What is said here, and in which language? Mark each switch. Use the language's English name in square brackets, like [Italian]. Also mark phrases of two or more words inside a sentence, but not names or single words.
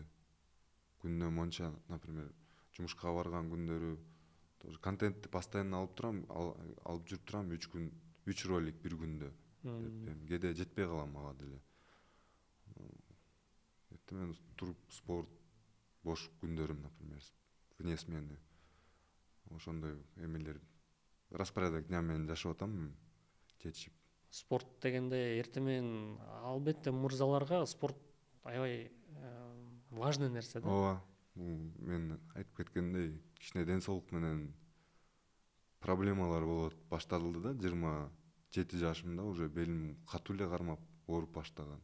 [Kyrgyz] Күнүнө монча, например, жумушка барган күндөрү тоже контентти постоянно алып турам, алып жүрүп турам 3 күн, 3 ролик бир күндө. Кээде жетпей калам ага деле. Эртемен туруп спорт, бош күндөрүм, [Russian] например, вне смены. [Kyrgyz] Ошондой эмелер [Russian] распорядок дня [Kyrgyz] менен жашап атам, жетишип. Спорт дегенде эртемен албетте мырзаларга спорт аябай важный нерсе да. Ооба, мен айтып кеткендей, кичине ден соолук менен проблемалар болот башталды да, 27 жашымда уже белим катуу эле кармап, ооруп баштаган.